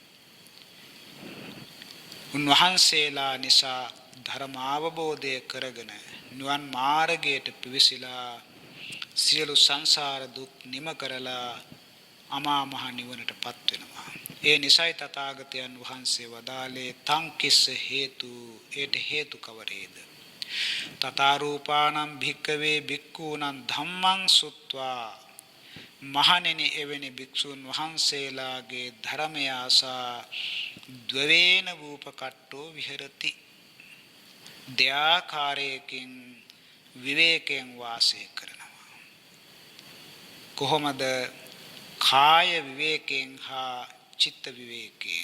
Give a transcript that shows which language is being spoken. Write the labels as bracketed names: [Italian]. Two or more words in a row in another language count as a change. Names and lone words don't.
[Sinhala] උන්වහන්සේලා නිසා ධර්ම අවබෝධය කරගෙන නිවන් මාර්ගයට පිවිසිලා සියලු සංසාර දුක් නිම කරලා අමා මහ නිවනටපත් වෙනවා. ඒ නිසයි තථාගතයන් වහන්සේ වදාළේ [Pali] තං කිස්ස හේතු, [Sinhala] ඒට හේතු කවරේද? [Pali] තථාරූපානම් භික්කවේ භික්ඛූනම් ධම්මං සුත්වා. [Sinhala] මහණෙනි එවැනි භික්ෂුන් වහන්සේලාගේ ධර්මය [Pali] ආසා ද්වවේන වූපකට්ටෝ විහෙරති. [Sinhala] දෙආකාරයකින් විවේකයෙන් වාසය කරනවා. කොහොමද? කාය විවේකයෙන් හා චිත්ත විවේකයෙන්.